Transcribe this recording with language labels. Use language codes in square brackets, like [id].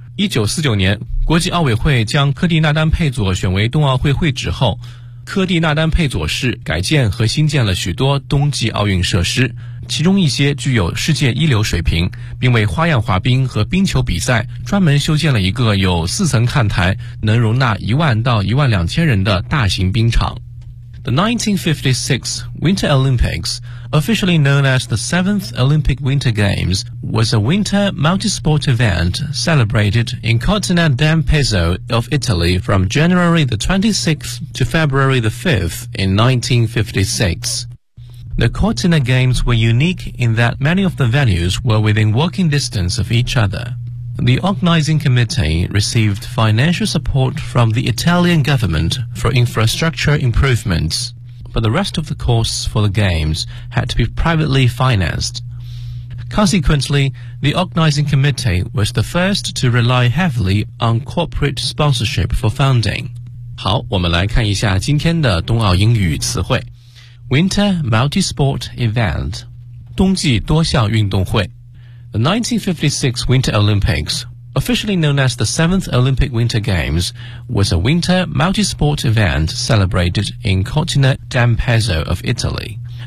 [zh] 1949年国际奥委会将科蒂纳丹佩佐选为冬奥会会址后，科蒂纳丹佩佐市改建和新建了许多冬季奥运设施，其中一些具有世界一流水平，并为花样滑冰和冰球比赛专门修建了一个有四层看台，能容纳1万到12000人的大型冰场。 [en] The 1956 Winter Olympics, officially known as the 7th Olympic Winter Games, was a winter multi-sport event celebrated in Cortina d'Ampezzo of Italy from January the 26th to February the 5th in 1956. The Cortina Games were unique in that many of the venues were within walking distance of each other. The organizing committee received financial support from the Italian government for infrastructure improvements, but the rest of the costs for the Games had to be privately financed. Consequently, the organizing committee was the first to rely heavily on corporate sponsorship for funding. [zh] 好，我们来看一下今天的冬奥英语词汇。 Winter Multi-Sport Event 冬季多项运动会。 [en] The 1956 Winter Olympics, officially known as the 7th Olympic Winter Games, was a winter multi-sport event celebrated in Cortina d'Ampezzo of Italy.